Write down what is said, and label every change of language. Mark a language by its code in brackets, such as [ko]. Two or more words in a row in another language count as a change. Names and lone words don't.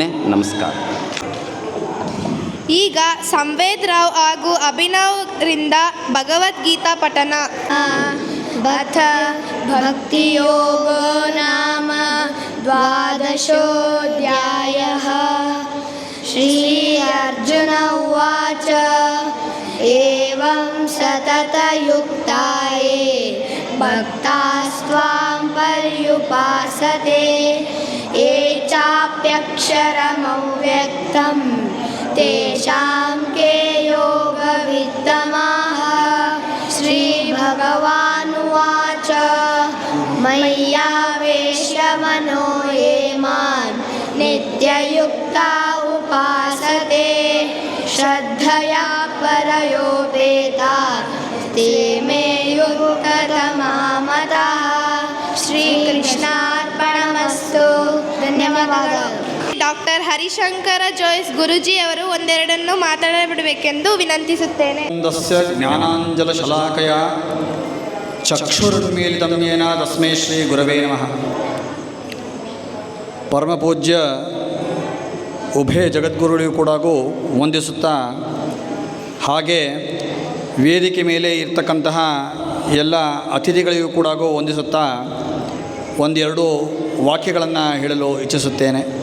[kn] ನಮಸ್ಕಾರ. ಈಗ ಸಂವೇದ್ ರಾವ್ ಹಾಗೂ ಅಭಿನವ್ರಿಂದ ಭಗವದ್ಗೀತಾ ಪಠನ. [sa] ಬಥ ಭಕ್ತಿಯೋಗೋ ನಾಮ ದ್ವಾದಶೋಧ್ಯಾಯಃ. ಶ್ರೀ ಅರ್ಜುನ ಉವಾಚ एवं सततयुक्ताये भक्तास्त्वां पर्युपासते ये चाप्यक्षरमव्यक्तं तेषां के योगवित्तमाः। श्रीभगवानुवाच मय्यावेश्य मनो ये मां नित्ययुक्ता उपासते श्रद्धया परयोपेताः ते मे युक्ततमा मताः। [kn] ಶ್ರೀಕೃಷ್ಣಾರ್ಪಣಮಸ್ತು. ಧನ್ಯವಾದಗಳು. ಡಾಕ್ಟರ್ ಹರಿಶಂಕರ ಜೋಯಿಸ್ ಗುರುಜಿ ಅವರು ಒಂದೆರಡನ್ನು ಮಾತಾಡಬಿಡಬೇಕೆಂದು ವಿನಂತಿಸುತ್ತೇನೆ. [sa] ಜ್ಞಾನಾಂಜಲಶಲಾಕಯ ಚಕ್ಷುರುನ್ಮೀಲಿತಂ ಯೇನ ತಸ್ಮೈ ಶ್ರೀ ಗುರವೇ ನಮಃ. [kn] ಪರಮಪೂಜ್ಯ ಉಭಯ ಜಗದ್ಗುರುಗಳಿಗೂ ಕೂಡ ವಂದಿಸುತ್ತಾ, ಹಾಗೆ ವೇದಿಕೆ ಮೇಲೆ ಇರ್ತಕ್ಕಂತಹ ಎಲ್ಲ ಅತಿಥಿಗಳಿಗೂ ಕೂಡ ವಂದಿಸುತ್ತಾ ಒಂದೆರಡು ವಾಕ್ಯಗಳನ್ನು ಹೇಳಲು ಇಚ್ಛಿಸುತ್ತೇನೆ.